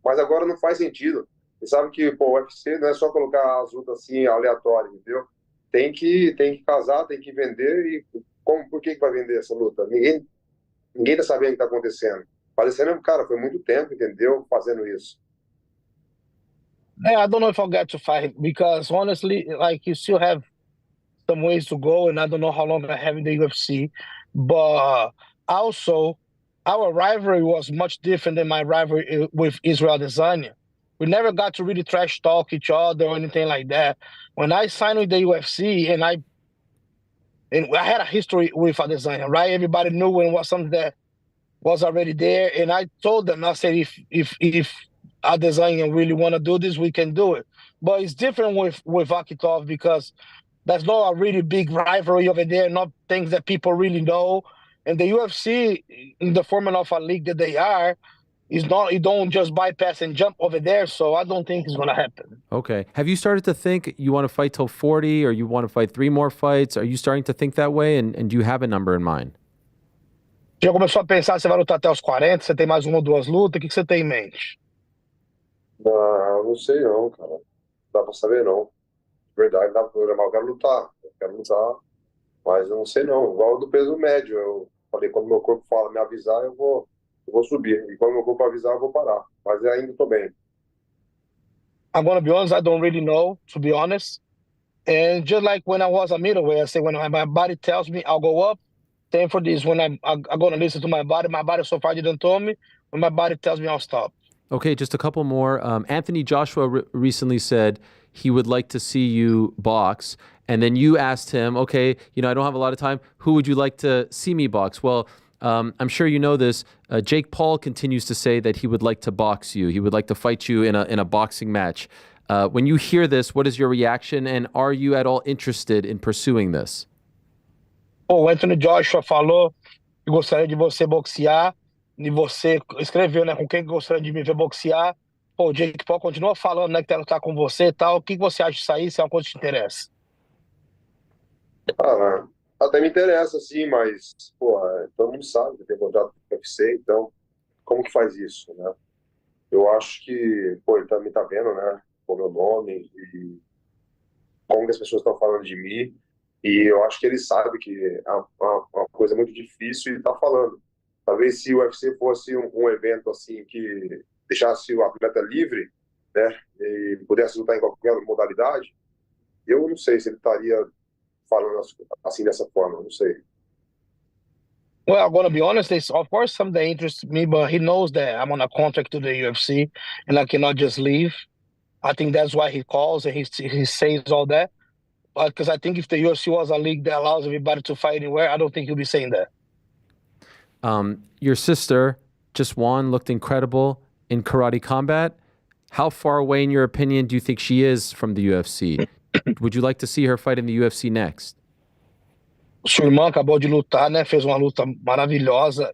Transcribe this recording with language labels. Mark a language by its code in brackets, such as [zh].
[pt] Mas agora não faz sentido. Você sabe que, pô, o UFC não é só colocar as lutas assim, aleatórias, entendeu? Tem que casar, tem que vender e por que vai vender essa luta? Ninguém tá sabendo o que tá acontecendo. Parecendo, cara, foi muito tempo, entendeu? Fazendo isso. [en] I don't know if I'll get to fight him because honestly, like you still have some ways to go, and I don't know how long I have in the UFC. But also, our rivalry was much different than my rivalry with Israel Adesanya. We never got to really trash talk each other or anything like that. When I signed with the UFC, and I had a history with Adesanya, right? Everybody knew it was something that was already there, and I told them, I said, if Adesanya really want to do this, we can do it. But it's different with Akitov because there's not a really big rivalry over there, not things that people really know. And the UFC, in the format of a league that they are, is not, you don't just bypass and jump over there. So I don't think it's going to happen. Okay. Have you started to think you want to fight till 40 or you want to fight 3 more fights? Are you starting to think that way? And do you have a number in mind? [pt] Já começou a pensar se você vai lutar até os 40? Você tem mais 1 ou 2 lutas? O que você tem em mente? Não sei não, cara. Não dá pra saber não. Verdade, dá pra programar. Eu quero lutar. Mas eu não sei não, igual do peso médio. Eu falei, quando meu corpo fala me avisar, eu vou subir. E quando meu corpo avisar, eu vou parar. Mas eu ainda estou bem. [en] I'm gonna be honest, I don't really know, to be honest. And just like when I was a middleweight, I say when my body tells me I'll go up. Same for this. When I'm gonna listen to my body so far didn't tell me. When my body tells me I'll stop. Okay, just a couple more. Anthony Joshua recently said he would like to see you box. And then you asked him, okay, I don't have a lot of time. Who would you like to see me box? Well, I'm sure you know this. Jake Paul continues to say that he would like to box you. He would like to fight you in a boxing match. When you hear this, what is your reaction? And are you at all interested in pursuing this? [pt] O Anthony Joshua falou que gostaria de você boxear. E você escreveu, né, com quem gostaria de me ver boxear. Pô, o Jake Paul continua falando, né, que quer lutar com você e tal. O que você acha disso aí, se é uma coisa que te interessa? Ah, até me interessa, sim, mas, pô, todo mundo sabe que tem contrato com o UFC, então, como que faz isso, né? Eu acho que, pô, ele também tá vendo, né, o meu nome e como que as pessoas estão falando de mim, e eu acho que ele sabe que é uma coisa muito difícil e tá falando. Talvez se o UFC fosse um evento, assim, que deixasse o atleta livre, né, e pudesse lutar em qualquer modalidade, eu não sei se ele estaria falando assim dessa forma, não sei. [en] Well, I'm gonna be honest. It's of course something that interests me, but he knows that I'm on a contract to the UFC and I cannot just leave. I think that's why he calls and he says all that. Because I think if the UFC was a league that allows everybody to fight anywhere, I don't think he'll be saying that. Your sister just won, looked incredible in karate combat. How far away, in your opinion, do you think she is from the UFC? Would you like to see her fight in the UFC next? [pt] Sua irmã acabou de lutar, né? Fez uma luta maravilhosa.